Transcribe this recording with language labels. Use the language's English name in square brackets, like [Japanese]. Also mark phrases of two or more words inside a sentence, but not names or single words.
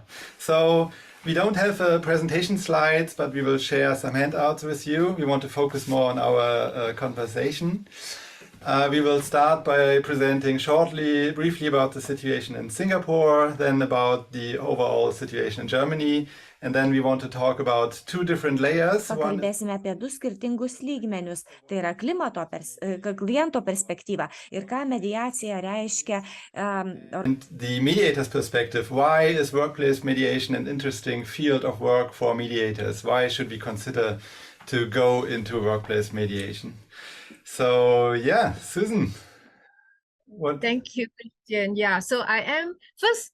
[English] So we don't have presentation slides, but we will share some handouts with you. We want to focus more on our conversation. We will start by presenting briefly about the situation in Singapore, then about the overall situation in Germany, and then we want to talk about two different layers. [Lithuanian] Pakalbėsime apie du skirtingus lygmenius, tai yra kliento perspektyva ir ką mediacija reiškia. [English] And the mediator's perspective, why is workplace mediation an interesting field of work for mediators? Why should we consider to go into workplace mediation? So yeah, Susan. Thank you, Christian. Yeah, so I am first.